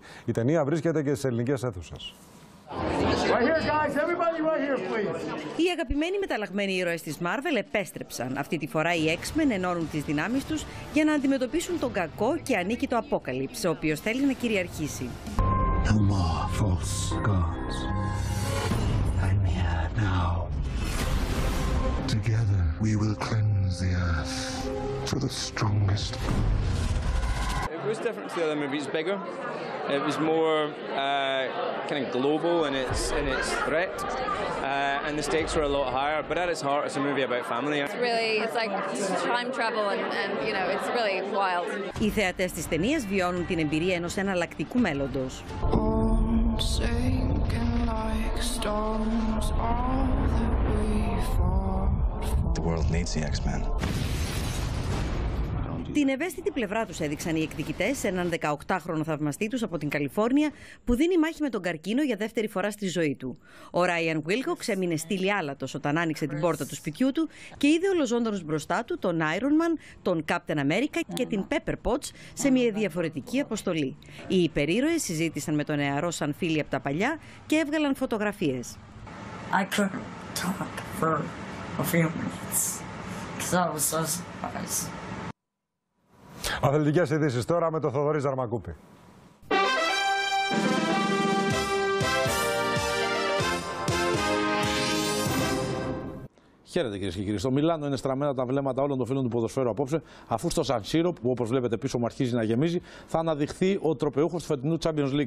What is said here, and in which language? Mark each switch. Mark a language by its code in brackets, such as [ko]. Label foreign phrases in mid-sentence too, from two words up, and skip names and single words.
[el] Η ταινία βρίσκεται και στις ελληνικές αίθουσες. Οι αγαπημένοι μεταλλαγμένοι ήρωες της Marvel επέστρεψαν. Αυτή τη φορά οι X-Men ενώνουν τις δυνάμεις τους για να αντιμετωπίσουν τον κακό και ανίκητο Απόκαλυψη, ο οποίος θέλει να κυριαρχήσει. [en] No more false gods. I'm here now. Together we will cleanse the earth for the strongest. It was different to the other movies, bigger. It was more kind of global in its threat, and the stakes were a lot higher. But at its heart, it's a movie about family. It's like time travel, and you know, it's really wild. [el] Οι θεατές της ταινίας βιώνουν την εμπειρία ενός εναλλακτικού μέλλοντος. [en] The world needs the X-Men. [el] Την ευαίσθητη πλευρά τους έδειξαν οι εκδικητές σε έναν 18χρονο θαυμαστή τους από την Καλιφόρνια που δίνει μάχη με τον καρκίνο για δεύτερη φορά στη ζωή του. Ο Ράιαν Βίλκοξ έμεινε στυλιάλατος όταν άνοιξε την πόρτα του σπιτιού του και είδε ολοζώντανους μπροστά του τον Iron Man, τον Captain America και την Pepper Potts σε μια διαφορετική αποστολή. Οι υπερήρωες συζήτησαν με τον νεαρό σαν φίλοι από τα παλιά και έβγαλαν φωτογραφίες. [en] I couldn't talk for a few minutes because I was so surprised. [el] Αθλητικές ειδήσεις τώρα με τον Θοδωρή Ζαρμακούπη. Χαίρετε κυρίες και κύριοι. Στο Μιλάνο είναι στραμμένα τα βλέμματα όλων των φίλων του ποδοσφαίρου απόψε, αφού στο Σαν Σύρο, που όπως βλέπετε πίσω μου αρχίζει να γεμίζει, θα αναδειχθεί ο τροπεούχος του φετινού Champions League.